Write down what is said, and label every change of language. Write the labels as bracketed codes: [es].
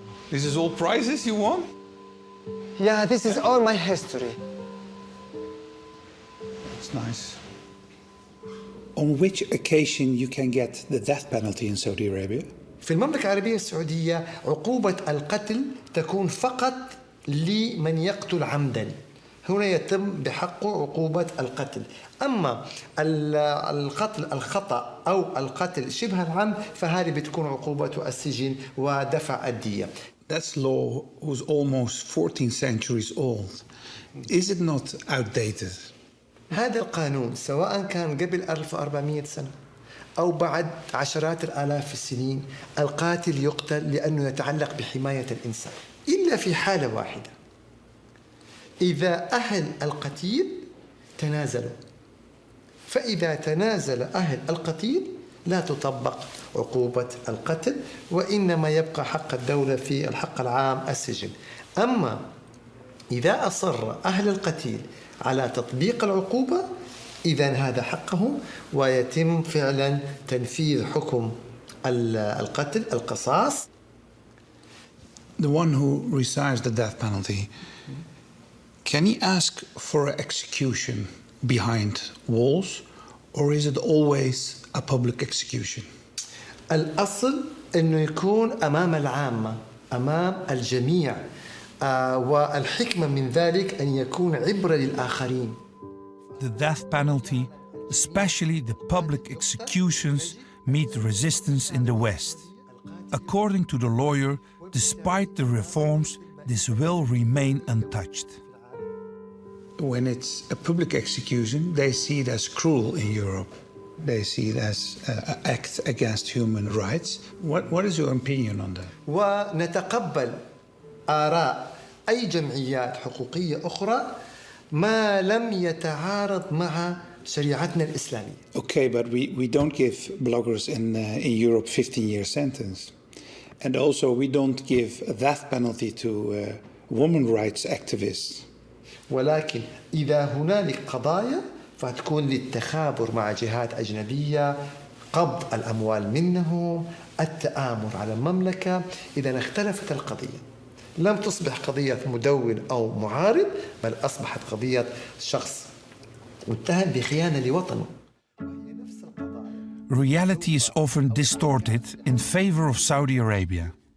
[en] This is all prizes you won? Yeah, this is all my history. It's nice. On which occasion you can get the death penalty in Saudi Arabia? [ar] في المملكة العربية السعودية عقوبة القتل تكون فقط لمن يقتل عمدا. هنا يتم بحقه عقوبة القتل. أما القتل الخطأ أو القتل شبه العمد فهذه بتكون عقوبته السجن ودفع الدية. [en] That's law who's almost 14 centuries old. Is it not outdated? [ar] هذا القانون سواء كان قبل 1400 سنة أو بعد عشرات الآلاف السنين القاتل يقتل لأنه يتعلق بحماية الإنسان إلا في حالة واحدة إذا أهل القتيل تنازلوا فإذا تنازل أهل القتيل لا تطبق عقوبة القتل وإنما يبقى حق الدولة في الحق العام السجن أما إذا أصر أهل القتيل على تطبيق العقوبة إذن هذا حقهم ويتم فعلا تنفيذ حكم القتل القصاص. [en] The one who receives the death penalty, can he ask for an execution behind walls or is it always a public execution? [ar] الأصل أنه يكون أمام العامة أمام الجميع والحكمة من ذلك أن يكون عبرة للآخرين. [en] The death penalty, especially the public executions, meet resistance in the West. According to the lawyer, despite the reforms, this will remain untouched. When it's a public execution, they see it as cruel in Europe. They see it as an act against human rights. What is your opinion on that? [ar] ونتقبل آراء أي جمعيات حقوقية أخرى ما لم يتعارض مع شريعتنا الإسلامية. [en] Okay, but we don't give bloggers in Europe 15-year sentence. And also we don't give a death penalty to women rights activists. [ar] ولكن إذا هنالك قضايا فتكون للتخابر مع جهات أجنبية، قبض الأموال منهم، التآمر على المملكة. إذا اختلفت القضية لم تصبح قضية مدون أو معارض، بل أصبحت قضية شخص متهم بخيانة لوطنه. [en] Reality is often distorted in favor of Saudi Arabia.